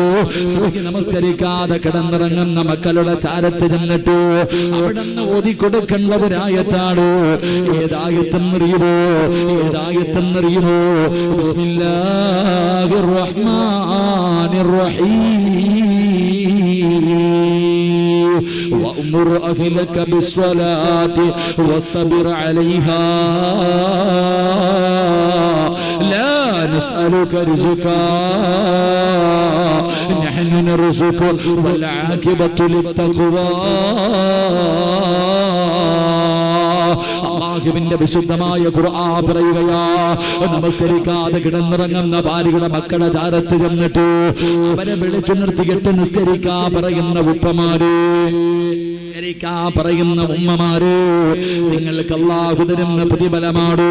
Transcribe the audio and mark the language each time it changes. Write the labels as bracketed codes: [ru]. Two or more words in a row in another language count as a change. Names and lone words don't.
[ml] സുബ്ഹി നമസ്കരിക്കാതെ കിടന്നിറങ്ങുന്ന മക്കളുടെ ചാരത്ത് ചെന്നിട്ട് അവിടുന്ന് ഓതി കൊടുക്കേണ്ട ഒരായത്താണ്. ഏതായത്തെന്നറിയുമോ? [ar] بسم الله الرحمن الرحيم. وأمر أهلك بالصلاة واصطبر عليها لا نسألك رزقا نحن نرزقك والعاقبة للتقوى. [ml] അല്ലാഹുവിന്റെ വിശുദ്ധമായ ഖുർആൻ പറയുകയാ, നമസ്കരിക്കാതെ കിടന്നിറങ്ങുന്ന ഭാര്യയുടെ മക്കളുടെ ചാരത്ത് ചെന്നിട്ട് അവരെ വിളിച്ചുണർത്തിയിട്ട് നിസ്കരിക്കാൻ പറയുന്ന ഉപ്പമാര്, നിസ്കരിക്കാൻ പറയുന്ന ഉമ്മമാര്, നിങ്ങൾക്ക് അല്ലാഹു തരുന്ന പ്രതിഫലമാണ്.